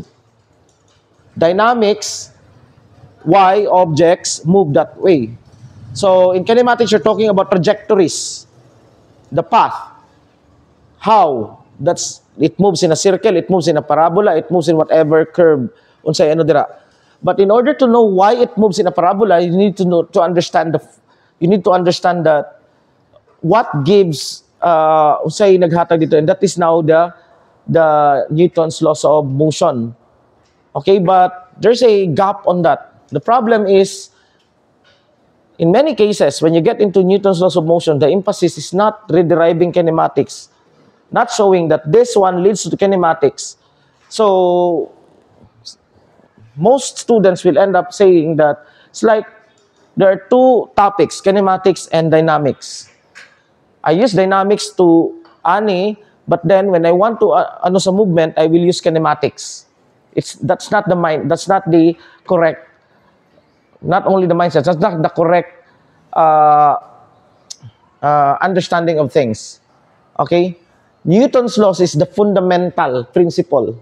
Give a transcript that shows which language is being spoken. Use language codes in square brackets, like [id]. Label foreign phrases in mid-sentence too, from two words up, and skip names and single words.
[en] Dynamics, why objects move that way. So in kinematics, you're talking about trajectories, the path, how it moves in a circle, it moves in a parabola, it moves in whatever curve [ceb] unsay ano dira. [en] But in order to know why it moves in a parabola, you need to understand that what gives [ceb] unsay naghatag dito, [en] and that is now the Newton's laws of motion. Okay, but there's a gap on that. The problem is, in many cases, when you get into Newton's laws of motion, the emphasis is not rederiving kinematics, not showing that this one leads to kinematics. So, most students will end up saying that it's like there are two topics, kinematics and dynamics. I use dynamics to ani, but then when I want to [ceb] ano sa [en] movement, I will use kinematics. That's not the correct, not only the mindset, that's not the correct understanding of things. Okay? Newton's laws is the fundamental principle.